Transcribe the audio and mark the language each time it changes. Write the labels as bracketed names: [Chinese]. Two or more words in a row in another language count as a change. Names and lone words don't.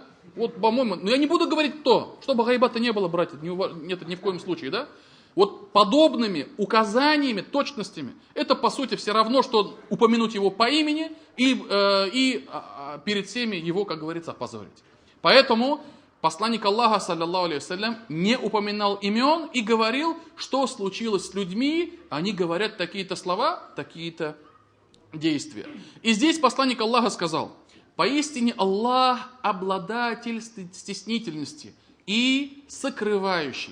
[Russian] Вот, по-моему, я не буду говорить кто, чтобы гайбата не было, братья, нет, ни в коем случае, да? вот подобными указаниями, точностями, это по сути все равно, что упомянуть его по имени и перед всеми его, как говорится, опозорить. Поэтому посланник Аллаха, [Arabic] صلى الله عليه وسلم, [Russian] не упоминал имен и говорил, что случилось с людьми, они говорят такие-то слова, такие-то действия. И здесь посланник Аллаха сказал: поистине Аллах обладатель стеснительности и сокрывающий.